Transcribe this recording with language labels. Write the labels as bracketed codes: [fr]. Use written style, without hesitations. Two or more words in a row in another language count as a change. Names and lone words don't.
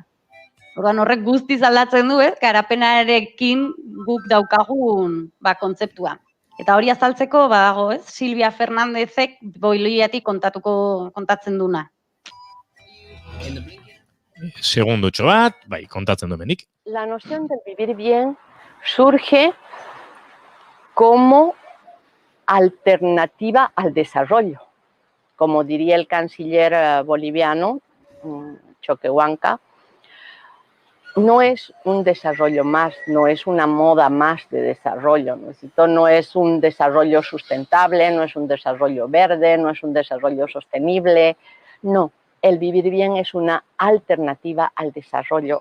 [eu] Orduan horrek guztiz aldatzen du, ez? Garapenarekin guk daukagun kontzeptua. Eta hori azaltzeko badago, ez? Silvia Fernandezek Boliviatik kontatzen duna. Segundotxo bat, kontatzen duenik. [es] La noción del vivir bien surge como alternativa al desarrollo. Como diría el canciller boliviano, Choquehuanca, no es un desarrollo más, no es una moda más de desarrollo, no es un desarrollo sustentable, no es un desarrollo verde, no es un desarrollo sostenible, no, el vivir bien es una alternativa al desarrollo.